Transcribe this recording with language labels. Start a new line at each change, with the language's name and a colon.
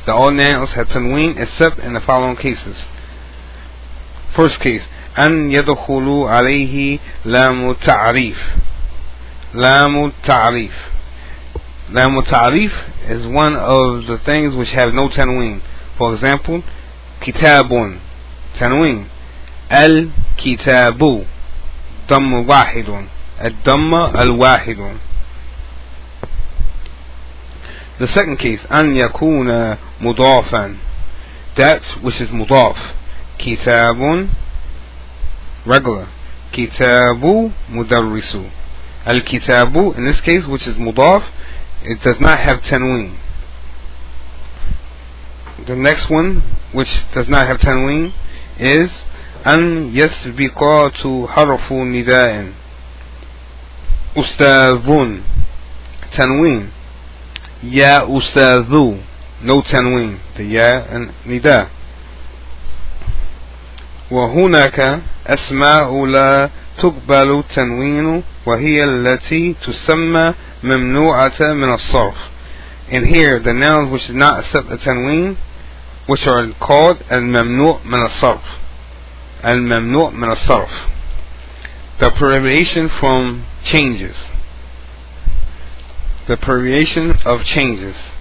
English: All nouns have tanween except in the following cases. First case,
Arabic: أن يدخل عليه لام التعريف.
English: لام التعريف is one of the things which have no tanween. For example, kitabun, tanween.
Arabic: Al-kitabu, damm wahidun. الضمة الواحد.
English: The second case,
Arabic: أن يكون مضافا,
English: that which is مضاف.
Arabic: كتاب,
English: regular.
Arabic: كتاب مدرس.
English: الكتاب, in this case, which is مضاف, it does not have tanween. The next one, which does not have tanween, is
Arabic: أن يسبق حرف نداء.
English: أستاذ, tanween.
Arabic: يا أستاذ,
English: no tanween, the ya and nida.
Arabic: وهناك أسماء لا تقبل التنوين وهي التي تسمى ممنوعة من الصرف.
English: And here the nouns which do not accept the tanween, which are called al-mamnu' min al-sarf. Al-mamnu' min al-sarf, the prohibition from changes. The prohibition of changes.